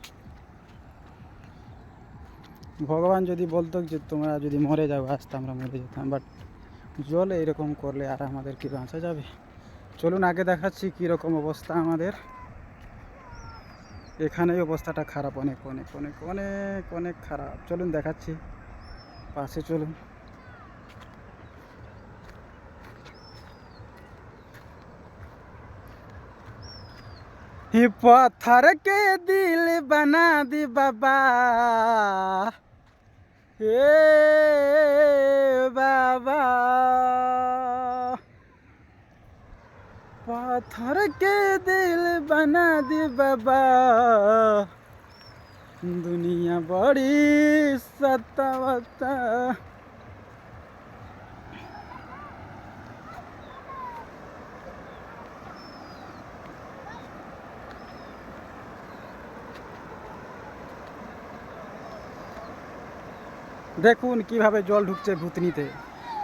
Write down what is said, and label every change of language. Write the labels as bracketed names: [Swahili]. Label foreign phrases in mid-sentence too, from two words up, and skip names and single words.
[Bangla] ভগবান যদি বলতো যে তোমরা যদি মরে যাও আজ, তো আমরা মরে যেতাম, বাট জলে এরকম করলে আর আমাদের কি বাঁচা যাবে? চলুন আগে দেখাচ্ছি কীরকম অবস্থা আমাদের এখানে। অবস্থাটা খারাপ, অনেক অনেক অনেক অনেক অনেক খারাপ। চলুন দেখাচ্ছি, পাশে চলুন। [Bhojpuri] पत्थर के दिल बना दी बाबा, हे बाबा, पत्थर के दिल बना दी बाबा, दुनिया बड़ी सतावता। [Bangla] দেখুন কিভাবে জল ঢুকছে ভুতনিতে।